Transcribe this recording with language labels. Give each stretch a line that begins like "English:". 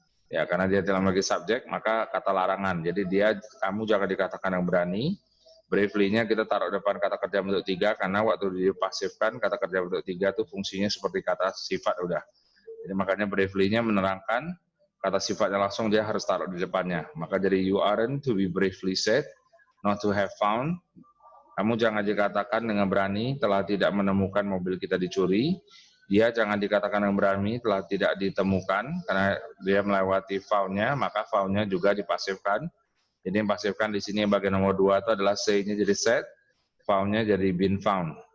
Indonesian: Ya, karena dia tidak memiliki subjek, maka kata larangan. Jadi kamu jangan dikatakan yang berani. Briefly-nya kita taruh depan kata kerja bentuk 3, karena waktu dipasifkan kata kerja bentuk 3 itu fungsinya seperti kata sifat udah. Jadi makanya briefly-nya menerangkan kata sifatnya langsung dia harus taruh di depannya. Maka jadi
English: you aren't to be briefly said, not to have found.
Indonesian: Kamu jangan dikatakan dengan berani telah tidak menemukan mobil kita dicuri. dia jangan dikatakan yang berani telah tidak ditemukan karena dia melewati found-nya, maka found-nya juga dipasifkan. Jadi yang pasifkan di sini bagian nomor 2 itu adalah say-nya jadi set, found-nya jadi been found.